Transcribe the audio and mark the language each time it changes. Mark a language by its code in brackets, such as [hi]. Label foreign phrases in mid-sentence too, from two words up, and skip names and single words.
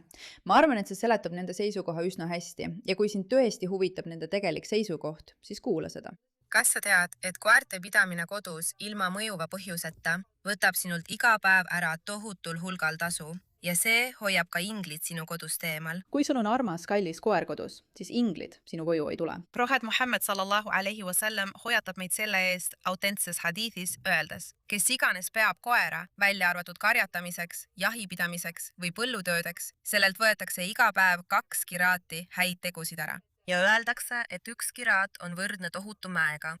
[et] Ma arvan, et see seletab nende seisukoha üsna hästi ja kui sind tõesti huvitab nende tegelik seisukoht, siis kuula seda. Kas sa tead, et koerte pidamine kodus ilma mõjuva põhjuseta võtab sinult iga päev ära tohutul hulgal tasu ja see hoiab ka inglid sinu kodust eemal? Kui sul on armas kallis koer kodus, siis inglid sinu koju ei tule. Prohvet Muhammad [ar] صلى الله عليه وسلم [et] hoiatab meid selle eest autentses hadiithis öeldes, kes iganes peab koera, välja arvatud karjatamiseks, jahipidamiseks või põllutöödeks, sellelt võetakse iga päev 2 kiraati häid tegusid ära. Ja öeldakse, et 1 kiraat on võrdne tohutu mäega.